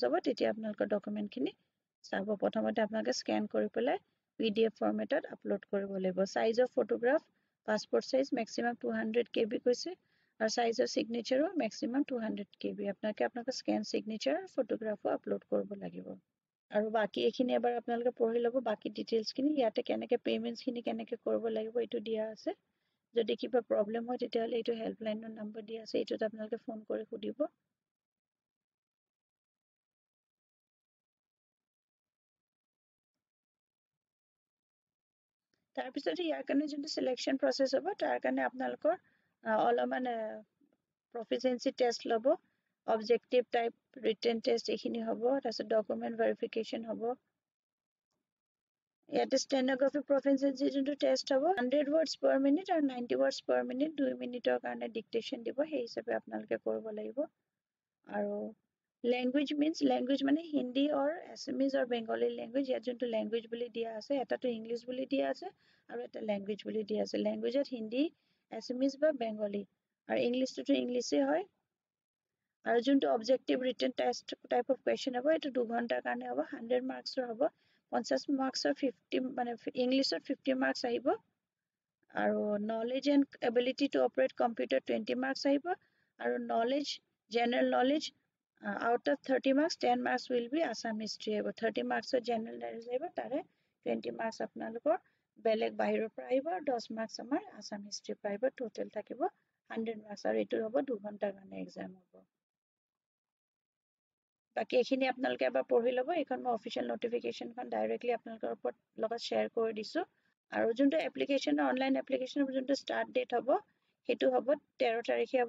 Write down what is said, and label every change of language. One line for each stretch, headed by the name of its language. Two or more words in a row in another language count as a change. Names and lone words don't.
Assamese: হ'ব তেতিয়া আপোনালোকৰ ডকুমেন্ট খিনি চাব প্ৰথমতে আপোনালোকে স্ক্যান কৰি পেলাই PDF ফৰমেটত আপলোড কৰিব লাগিব
English: size of photograph passport size maximum
Assamese: 200 KB কৈছে আৰু
English: size of signature maximum
Assamese: 200 KB আপোনালোকে
English: scan signature photograph
Assamese: আপলোড কৰিব লাগিব আৰু বাকি এখিনি এবাৰ আপোনালোকে পঢ়ি লব বাকি ডিটেইলছ খিনি ইয়াতে কেনেকে পেমেন্টছ খিনি কেনেকে কৰিব লাগিব এটো দিয়া আছে যদি কিবা প্ৰবলেম হয় তেতিয়া হলে এটো হেল্পলাইনৰ নম্বৰ দিয়া আছে এটোত আপোনালোকে ফোন কৰি সুধিব তাৰ পিছত ইয়াৰ কাৰণে যোনটো সিলেকশন প্ৰসেস হ'ব তাৰ কাৰণে আপোনালোকৰ অলমান
English: proficiency test
Assamese: লব
English: objective type written test
Assamese: এখিনি হ'ব তাৰপিছত
English: document verification
Assamese: হ'ব ইয়াতে
English: stenography proficiency
Assamese: যোনটো test হ'ব 100
English: words per minute
Assamese: আৰু 90
English: words per minute
Assamese: 2 মিনিটৰ কাৰণে dictation দিব সেই হিচাপে আপোনালোকে কৰিব লাগিব আৰু
English: language means language
Assamese: মানে
English: hindi or assamese or bengali language
Assamese: ইয়াত যোনটো language বুলি দিয়া আছে এটাটো english বুলি দিয়া আছে আৰু এটা language বুলি দিয়া আছে
English: language at hindi assamese
Assamese: বা bengali আৰু
English: english to english
Assamese: এ হয় আৰু যোনটো
English: objective written test type of question
Assamese: হ'ব এটো 2 ঘণ্টাৰ কাৰণে হ'ব 100 marks ৰ হ'ব 50 marks ৰ 50 মানে english ত 50 marks আহিব আৰু
English: knowledge and ability to operate computer 20 marks
Assamese: আহিব আৰু
English: knowledge general knowledge out of 30 marks 10 marks will be assam history
Assamese: আহিব 30 marks ৰ
English: general knowledge
Assamese: আহিব তাৰে 20 marks আপোনালোকৰ বেলেগ বাহিৰৰ পৰা আহিব 10 marks আমাৰ assam history পাইব total থাকিব 100 marks আৰু এটো হ'ব 2 ঘণ্টাৰ কাৰণে exam হ'ব বাকি এখিনি আপোনালোকে এবাৰ পঢ়ি লব এখন মই
English: official notification
Assamese: খন ডাইৰেক্টলি আপোনালোকৰ লগত শেয়াৰ কৰি দিছো আৰু যোনটো
English: application online application
Assamese: যোনটো
English: start date
Assamese: হ'ব হেতু হ'ব 13 তাৰিখে হ'ব